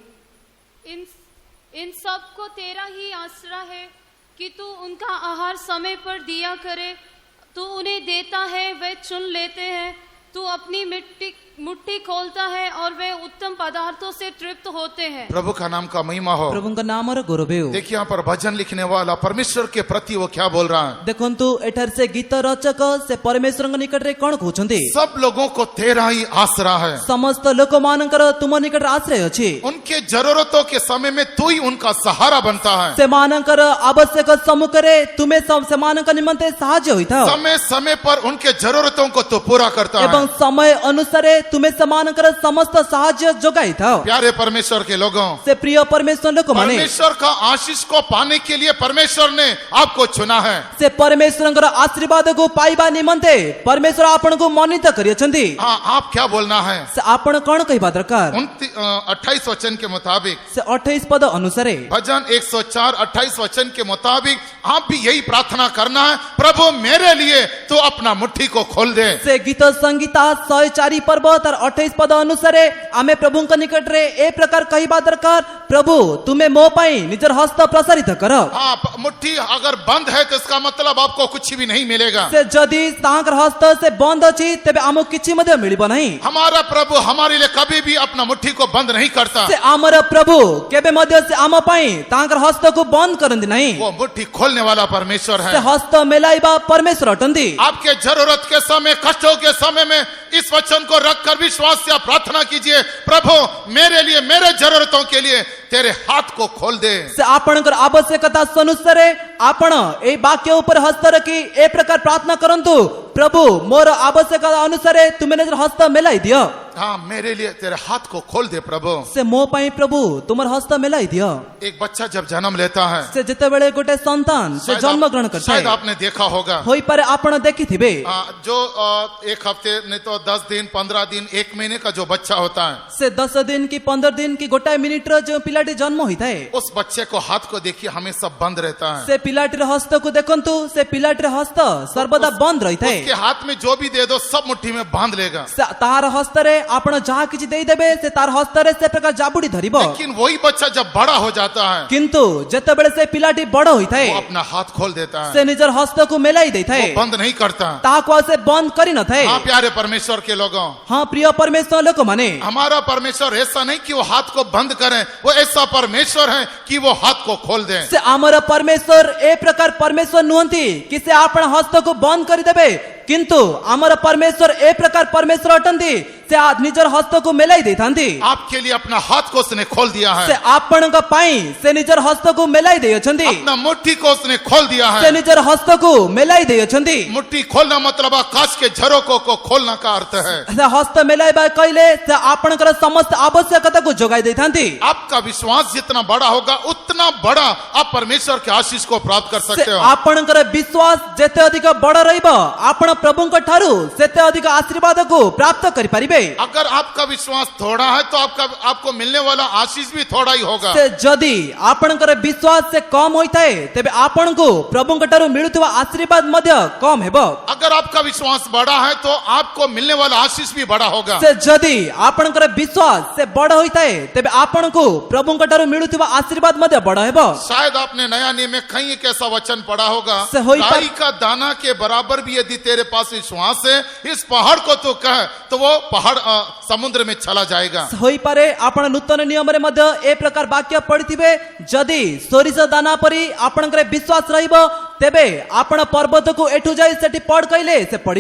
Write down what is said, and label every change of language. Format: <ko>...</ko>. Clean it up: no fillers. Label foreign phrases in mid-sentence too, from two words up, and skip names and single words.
<hi>इन सब को तेरा ही आसरा है कि तू उनका आहार समय पर दिया करे, तू उन्हें देता है वे चुन लेते हैं, तू अपनी मुट्ठी खोलता है और वे उत्तम पदार्थों से तृप्त होते हैं। प्रभु का नाम का महिमा हो।</hi> <or>प्रभुଙ୍କ नामର ଗୌରବ ହେଉ।</or> <hi>देखिए यहाँ पर भजन लिखने वाला परमेश्वर के प्रति वो क्या बोल रहा है।</hi> <or>ଦେଖନ୍ତୁ ଏଠାରେ ସେ ଗୀତ ରଚକ ସେ ପରମେଶ୍ୱରଙ୍କ ନିକଟରେ କଣ କହୁଛନ୍ତି।</or> <hi>सब लोगों को तेरा ही आसरा है।</hi> <or>ସମସ୍ତ ଲୋକମାନଙ୍କର ତୁମ ନିକଟରେ ଆଶ୍ରୟ ଅଛି।</or> <hi>उनके जरूरतों के समय में तू ही उनका सहारा बनता है।</hi> <or>ସେମାନଙ୍କର ଆବଶ୍ୟକ ସମ୍ମୁଖରେ ତୁମେ ସେମାନଙ୍କ ନିମନ୍ତେ ସାହାଯ୍ୟ ହୋଇଥାଅ</or> <hi>समय समय पर उनके जरूरतों को तो पूरा करता</hi> <or>ଏବଂ</or> <hi>है।</hi> <or>ସମୟ ଅନୁସାରେ ତୁମେ ସେମାନଙ୍କର ସମସ୍ତ ସାହାଯ୍ୟ ଯୋଗାଇଥାଅ।</or> <hi>प्यारे परमेश्वर के लोगों,</hi> <or>ସେ ପ୍ରିୟ ପରମେଶ୍ୱର ଲୋକମାନେ</or> <hi>परमेश्वर का आशीष को पाने के लिए परमेश्वर ने आपको चुना है।</hi> <or>ସେ ପରମେଶ୍ୱରଙ୍କର ଆଶୀର୍ବାଦକୁ ପାଇବା ନିମନ୍ତେ ପରମେଶ୍ୱର ଆପଣଙ୍କୁ ମନୋନୀତ କରିଅଛନ୍ତି।</or> <hi>हाँ, आप क्या बोलना है।</hi> <or>ସେ ଆପଣ କଣ କହିବା ଦରକାର।</or> <hi>28 वचन के मुताबिक,</hi> <or>ସେ 28 ପଦ ଅନୁସାରେ</or> <hi>भजन 104 28 वचन के मुताबिक आप भी यही प्रार्थना करना है, प्रभु मेरे लिए तो अपना मुट्ठी को खोल दे।</hi> <or>ସେ ଗୀତ ସଂଗୀତା 104 ପର୍ବ ତାର 28 ପଦ ଅନୁସାରେ ଆମେ ପ୍ରଭୁଙ୍କ ନିକଟରେ ଏ ପ୍ରକାର କହିବା ଦରକାର, ପ୍ରଭୁ ତୁମେ ମୋ ପାଇଁ ନିଜର ହସ୍ତ ପ୍ରସାରିତ କର।</or> <hi>हाँ, मुट्ठी अगर बंद है तो इसका मतलब आपको कुछ भी नहीं मिलेगा।</hi> <or>ସେ ଯଦି ତାଙ୍କର ହସ୍ତ ସେ ବନ୍ଦ ଅଛି ତେବେ ଆମକୁ କିଛି ମଧ୍ୟ ମିଳିବ ନାହିଁ।</or> <hi>हमारा प्रभु हमारे लिए कभी भी अपना मुट्ठी को बंद नहीं करता।</hi> <or>ସେ ଆମର ପ୍ରଭୁ କେବେ ମଧ୍ୟ ସେ ଆମ ପାଇଁ ତାଙ୍କର ହସ୍ତକୁ ବନ୍ଦ କରନ୍ତି ନାହିଁ।</or> <hi>वो मुट्ठी खोलने वाला परमेश्वर</hi> <or>ସେ</or> <hi>है।</hi> <or>ହସ୍ତ ମେଲାଇବା ପରମେଶ୍ୱର ଅଟନ୍ତି।</or> <hi>आपके जरूरत के समय, कष्टों के समय में इस वचन को रखकर विश्वास से आप प्रार्थना कीजिए, प्रभु मेरे लिए, मेरे जरूरतों के लिए तेरे हाथ को खोल दे।</hi> <or>ସେ ଆପଣଙ୍କର ଆବଶ୍ୟକତା ଅନୁସାରେ ଆପଣ ଏଇ ବାକ୍ୟ ଉପରେ ହସ୍ତ ରଖି ଏ ପ୍ରକାର ପ୍ରାର୍ଥନା କରନ୍ତୁ, ପ୍ରଭୁ ମୋର ଆବଶ୍ୟକତା ଅନୁସାରେ ତୁମେ ନିଜର ହସ୍ତ ମେଲାଇ ଦିଅ।</or> <hi>हाँ, मेरे लिए तेरे हाथ को खोल दे प्रभु।</hi> <or>ସେ ମୋ ପାଇଁ ପ୍ରଭୁ ତୁମର ହସ୍ତ ମେଲାଇ ଦିଅ।</or> <hi>एक बच्चा जब जन्म लेता है,</hi> <or>ସେ ଯେତେବେଳେ ଗୋଟେ ସନ୍ତାନ ସେ ଜନ୍ମ ଗ୍ରହଣ କରିଥାଏ,</or> <hi>शायद आपने देखा होगा,</hi> <or>ହୋଇପାରେ ଆପଣ ଦେଖିଥିବେ,</or> <hi>जो एक हफ्ते नहीं तो 10 दिन 15 दिन 1 महीने का जो बच्चा होता है,</hi> <or>ସେ 10 ଦିନ କି 15 ଦିନ କି ଗୋଟାଏ ମିନିଟର ଯେଉଁ ପିଲାଟି ଜନ୍ମ ହୋଇଥାଏ,</or> <hi>उस बच्चे को हाथ को देखिए हमेशा बंद रहता है।</hi> <or>ସେ ପିଲାଟିର ହସ୍ତକୁ ଦେଖନ୍ତୁ, ସେ ପିଲାଟିର ହସ୍ତ ସର୍ବଦା ବନ୍ଦ ରହିଥାଏ।</or> <hi>उसके हाथ में जो भी दे दो सब मुट्ठी में बांध लेगा।</hi> <or>ତାହାର ହସ୍ତରେ ଆପଣ ଯାହା କିଛି ଦେଇଦେବେ ସେ ତାର ହସ୍ତରେ ସେ ପ୍ରକାର ଜାବୁଡି ଧରିବ।</or> <hi>लेकिन वही बच्चा जब बड़ा हो जाता है,</hi> <or>କିନ୍ତୁ ଯେତେବେଳେ ସେ ପିଲାଟି ବଡ ହୋଇଥାଏ,</or> <hi>वो अपना हाथ खोल देता</hi> <or>ସେ</or> <hi>है,</hi> <or>ନିଜର ହସ୍ତକୁ ମେଲାଇ ଦେଇଥାଏ,</or> <hi>वो बंद नहीं करता।</hi> <or>ତାହାକୁ ଆଉ ସେ ବନ୍ଦ କରିନଥାଏ।</or> <hi>हाँ, प्यारे परमेश्वर के लोगों,</hi> <or>ହଁ ପ୍ରିୟ ପରମେଶ୍ୱର ଲୋକମାନେ,</or> <hi>हमारा परमेश्वर ऐसा नहीं कि वो हाथ को बंद करे, वो ऐसा परमेश्वर है कि वो हाथ को खोल दे।</hi> <or>ସେ ଆମର ପରମେଶ୍ୱର ଏ ପ୍ରକାର ପରମେଶ୍ୱର ନୁହନ୍ତି କି ସେ ଆପଣ ହସ୍ତକୁ ବନ୍ଦ କରିଦେବେ, କିନ୍ତୁ ଆମର ପରମେଶ୍ୱର ଏ ପ୍ରକାର ପରମେଶ୍ୱର ଅଟନ୍ତି, ସେ ନିଜର ହସ୍ତକୁ ମେଲାଇ ଦେଇଥାନ୍ତି।</or> <hi>आपके लिए अपना हाथ को उसने खोल दिया</hi> <or>ସେ</or> <hi>है,</hi> <or>ଆପଣଙ୍କ ପାଇଁ ସେ ନିଜର ହସ୍ତକୁ ମେଲାଇ ଦେଇଅଛନ୍ତି।</or> <hi>अपना मुट्ठी को उसने खोल दिया</hi> <or>ସେ</or> <hi>है।</hi> <or>ନିଜର ହସ୍ତକୁ ମେଲାଇ ଦେଇଅଛନ୍ତି।</or> <hi>मुट्ठी खोलना मतलब आकाश के झरोकों को खोलना का अर्थ है।</hi> <or>ସେ ହସ୍ତ ମେଲାଇବା କହିଲେ ସେ ଆପଣଙ୍କର ସମସ୍ତ ଆବଶ୍ୟକତାକୁ ଯୋଗାଇ ଦେଇଥାନ୍ତି।</or> <hi>आपका विश्वास जितना बड़ा होगा उतना बड़ा आप परमेश्वर के आशीष को प्राप्त कर</hi> <or>ସେ</or> <hi>सकते हो।</hi> <or>ଆପଣଙ୍କର ବିଶ୍ୱାସ ଯେତେ ଅଧିକ ବଡ ରହିବ, ଆପଣ ପ୍ରଭୁଙ୍କ ଠାରୁ ସେତେ ଅଧିକ ଆଶୀର୍ବାଦକୁ ପ୍ରାପ୍ତ କରିପାରିବେ।</or> <hi>अगर आपका विश्वास थोड़ा है तो आपको मिलने वाला आशीष भी थोड़ा ही होगा।</hi> <or>ସେ ଯଦି ଆପଣଙ୍କର ବିଶ୍ୱାସ ସେ କମ ହୋଇଥାଏ ତେବେ ଆପଣଙ୍କୁ ପ୍ରଭୁଙ୍କ ଠାରୁ ମିଳୁଥିବା ଆଶୀର୍ବାଦ ମଧ୍ୟ କମ ହେବ।</or> <hi>अगर आपका विश्वास बड़ा है तो आपको मिलने वाला आशीष भी बड़ा होगा।</hi> <or>ସେ ଯଦି ଆପଣଙ୍କର ବିଶ୍ୱାସ ସେ ବଡ ହୋଇଥାଏ ତେବେ ଆପଣଙ୍କୁ ପ୍ରଭୁଙ୍କ ଠାରୁ ମିଳୁଥିବା ଆଶୀର୍ବାଦ ମଧ୍ୟ ବଡ ହେବ।</or> <hi>शायद आपने नया नियम में कहीं एक ऐसा वचन पढ़ा होगा,</hi> <or>ସେ ହୋଇ ପର-</or> <hi>राई का दाना के बराबर भी यदि तेरे पास विश्वास है, इस पहाड़ को तू कह तो वो पहाड़ समुद्र में चला जाएगा।</hi> <or>ହୋଇପାରେ ଆପଣ ନୂତନ ନିୟମରେ ମଧ୍ୟ ଏ ପ୍ରକାର ବାକ୍ୟ ପଢିଥିବେ, ଯଦି ସୋରିଷ ଦାନା ପରି ଆପଣଙ୍କର ବିଶ୍ୱାସ ରହିବ ତେବେ ଆପଣ ପର୍ବତକୁ ଏଠୁ ଯାଇ ସେଠି ପଡ କହିଲେ ସେ ପଡିବ।</or>